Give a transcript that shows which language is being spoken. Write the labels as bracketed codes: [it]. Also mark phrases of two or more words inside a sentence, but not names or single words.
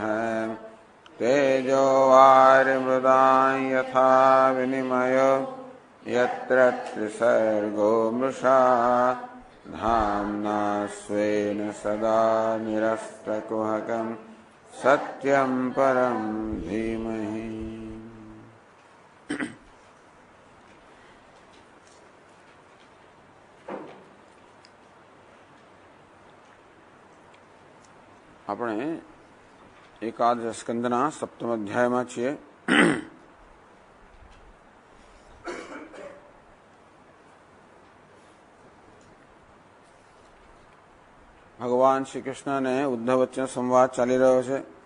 [sa] तेजो वारिमृदां यथा विनिमयो यत्र त्रिसर्गो मृषा धाम्ना स्वेन सदा निरस्तकुहकं सत्यं परं धीमहि। [gu] આપણે એકાદશ સ્કંદના સપ્તમ અધ્યાયમાં છીએ. ભગવાન શ્રી કૃષ્ણ અને ઉદ્ધવ વચ્ચે સંવાદ ચાલી રહ્યો છે.